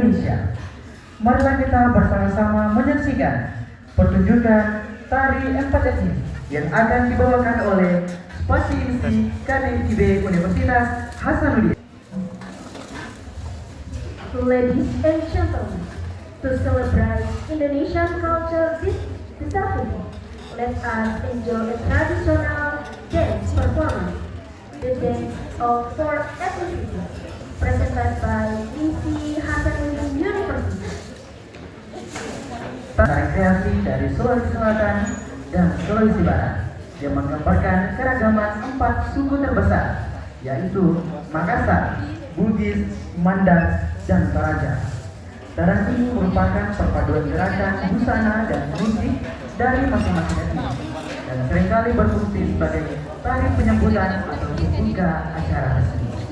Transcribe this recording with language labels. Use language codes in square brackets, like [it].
[id] sama-sama menyaksikan pertunjukan tari empat etnis yang akan dibawakan oleh Spasi Insi KNIB Universitas Hasanuddin. [en] Ladies and gentlemen, to celebrate Indonesian culture this afternoon, let us enjoy a traditional dance performance, the dance of four ethnicities, presented by INSI Hasanuddin University. [id] Tari kreasi dari Sulawesi Selatan dan Sulawesi Barat yang menggambarkan keragaman 4 suku terbesar, yaitu Makassar, Bugis, Mandar, dan Toraja. Tarian ini merupakan perpaduan gerakan busana dan musik dari masing-masing etnis dan seringkali berfungsi sebagai tari penyambutan atau pembuka acara resmi.